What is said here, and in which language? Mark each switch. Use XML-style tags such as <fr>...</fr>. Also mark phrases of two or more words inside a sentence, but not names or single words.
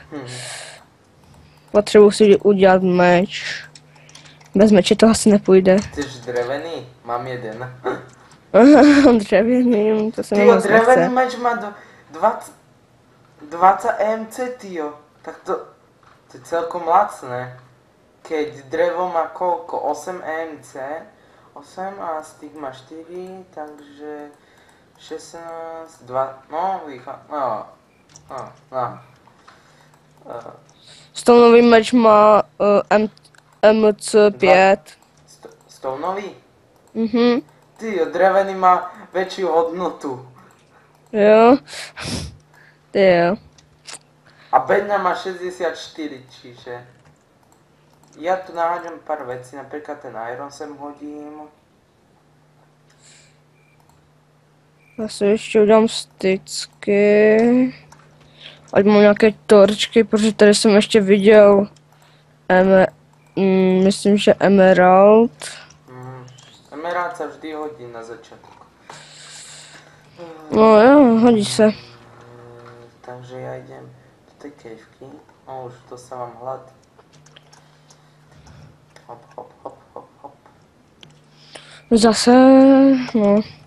<cs>Potřebuji si udělat meč. Bez meče to asi nepůjde.</cs> <sk>Chceš drevený? Mám jeden.</sk> <cs>Dřevěný, to se mi Tyjo, moc</cs> <sk>drevený</sk> <cs>nechce. meč má 20 EMC, tyjo.</cs> <sk>Tak to je celkom lacné. Keď drevo má koľko? 8 EMC?</sk> <cs>8 a stick má 4, takže 16, 2, no, Stonový meč má MC5. Stonový? Mhm.</cs> <sk>Tyjo, drevený má väčšiu hodnotu.</sk> <cs>Jo. Ty jo.</cs> <sk>A bedňa má 64, čiže... Ja tu naháďam pár vecí, napríklad ten iron sem hodím.</sk> <cs>Já si ještě udělám stycky. Ať mám nějaké torčky, protože tady jsem ještě viděl myslím, že emerald.</cs> <sk>Emerald sa vždy hodí na začiatok.</sk> <cs>No jo, hodí se.</cs> <sk>Takže ja idem do tej kejvky. No už dostávam hlad. Hop, hop, hop, hop, hop. Zase, no.</sk>